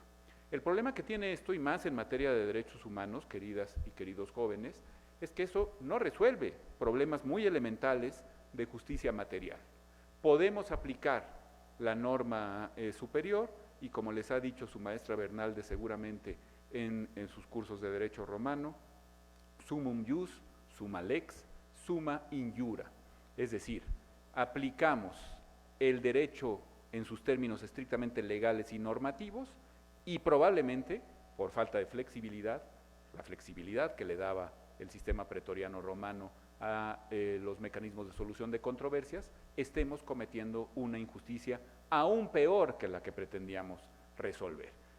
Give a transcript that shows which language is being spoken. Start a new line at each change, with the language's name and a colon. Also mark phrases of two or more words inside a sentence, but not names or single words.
Spanish: El problema que tiene esto, y más en materia de derechos humanos, queridas y queridos jóvenes, es que eso no resuelve problemas muy elementales de justicia material. Podemos aplicar la norma superior y, como les ha dicho su maestra Bernalde seguramente en sus cursos de derecho romano,
Latin: sumum ius, summa lex, summa injura.
Spanish: Es decir, aplicamos el derecho en sus términos estrictamente legales y normativos y probablemente, por falta de flexibilidad, la flexibilidad que le daba el sistema pretoriano romano a los mecanismos de solución de controversias, estemos cometiendo una injusticia aún peor que la que pretendíamos resolver.